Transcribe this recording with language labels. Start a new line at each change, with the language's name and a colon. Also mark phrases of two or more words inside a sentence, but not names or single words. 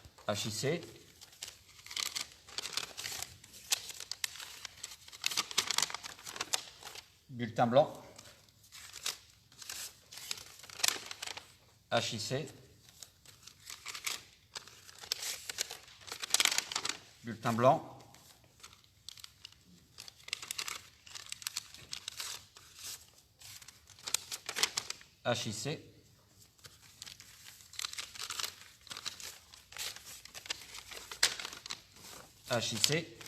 French: HIC. Bulletin blanc. HIC. Bulletin blanc. HIC. HIC.